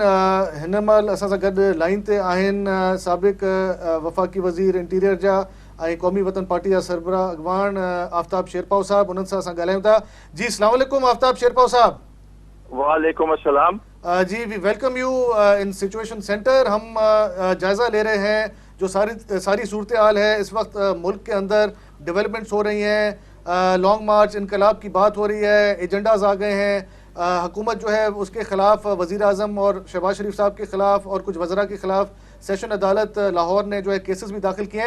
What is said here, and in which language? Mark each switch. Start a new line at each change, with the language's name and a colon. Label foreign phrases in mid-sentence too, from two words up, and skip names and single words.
Sindhi: ہن مال اساں سان گڈ لائن تے آہن سابق وفاقی وزیر انٹیریئر جا قومی وطن پارٹی جا سربراہ اگوان آفتاب شیرپاؤ صاحب، انہن سان ڳالهايون था.
Urdu: جی
Arabic: السلام علیکم
Urdu: آفتاب شیرپاؤ صاحب.
Arabic: وعلیکم السلام.
Urdu: جی
English: we welcome you in situation center.
Urdu: ہم جائزہ لے رہے ہیں جو ساری صورتحال ہے اس وقت ملک کے اندر، ڈیولپمنٹس ہو رہی ہیں،
English: long march
Urdu: انقلاب کی بات ہو رہی ہے، ایجنڈاز آ گئے ہیں، حکومت جو ہے اس کے خلاف، وزیر اعظم اور شہباز شریف صاحب کے خلاف اور کچھ وزراء کے خلاف سیشن عدالت لاہور نے جو ہے کیسز بھی داخل کیے ہیں.